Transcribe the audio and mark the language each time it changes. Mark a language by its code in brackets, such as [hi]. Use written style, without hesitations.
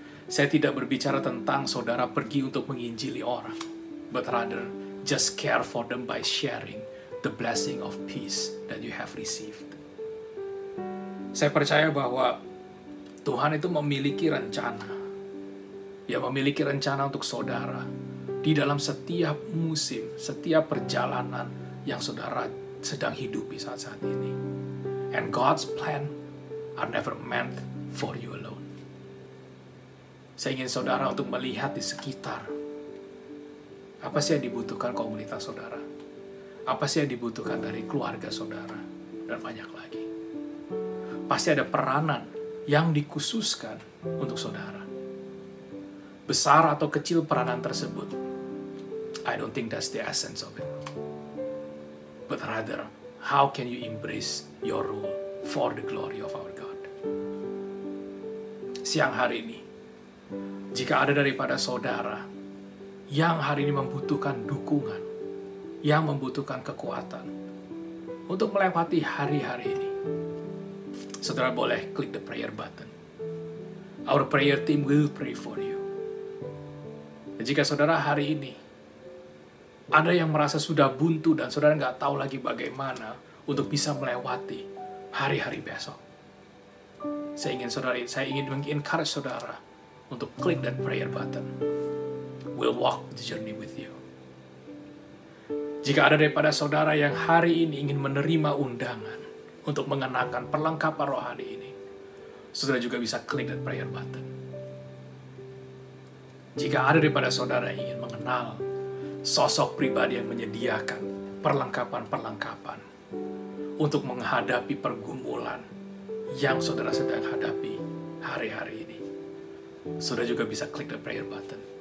[id] Saya tidak berbicara tentang saudara pergi untuk menginjili orang, [en] but rather just care for them by sharing the blessing of peace that you have received. [id] Saya percaya bahwa Tuhan itu memiliki rencana. Dia memiliki rencana untuk saudara di dalam setiap musim, setiap perjalanan yang saudara sedang hidupi saat-saat ini. [en] And God's plan are never meant for you alone. [id] Saya ingin saudara untuk melihat di sekitar. Apa sih yang dibutuhkan komunitas saudara? Apa sih yang dibutuhkan dari keluarga saudara? Dan banyak lagi. Pasti ada peranan yang dikhususkan untuk saudara. Besar atau kecil peranan tersebut, [en] I don't think that's the essence of it. But rather, how can you embrace your role for the glory of our God? [id] Siang hari ini, jika ada daripada saudara yang hari ini membutuhkan dukungan, yang membutuhkan kekuatan untuk melewati hari-hari ini, saudara boleh klik [en] the prayer button. Our prayer team will pray for you. [id] Dan jika saudara hari ini ada yang merasa sudah buntu dan saudara nggak tahu lagi bagaimana untuk bisa melewati hari-hari besok, saya ingin mengencourage saudara untuk klik [en] that prayer button. We'll walk the journey with you. [id] Jika ada daripada saudara yang hari ini ingin menerima undangan untuk mengenakan perlengkapan rohani ini, saudara juga bisa klik [en] that prayer button. [id] Jika ada daripada saudara yang ingin mengenal sosok pribadi yang menyediakan perlengkapan-perlengkapan untuk menghadapi pergumulan yang saudara sedang hadapi hari-hari ini, saudara juga bisa klik [en] the prayer button.